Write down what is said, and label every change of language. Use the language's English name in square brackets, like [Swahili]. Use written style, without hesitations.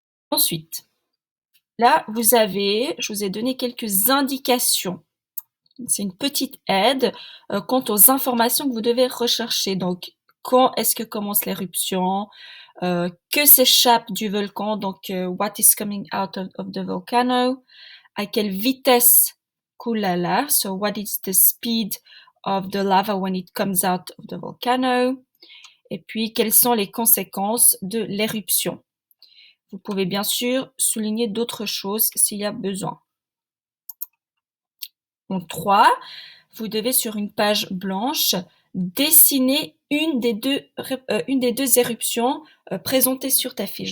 [French] Ensuite, là, je vous ai donné quelques indications. C'est une petite aide quant aux informations que vous devez rechercher. Donc, quand est-ce que commence l'éruption? Que s'échappe du volcan? [English] Donc, what is coming out of the volcano? [French] À quelle vitesse coule la lave? [English] So, what is the speed of the lava when it comes out of the volcano? [French] Et puis, quelles sont les conséquences de l'éruption? Vous pouvez bien sûr souligner d'autres choses s'il y a besoin. Donc 3, vous devez sur une page blanche dessiner une des deux éruptions présentées sur ta fiche.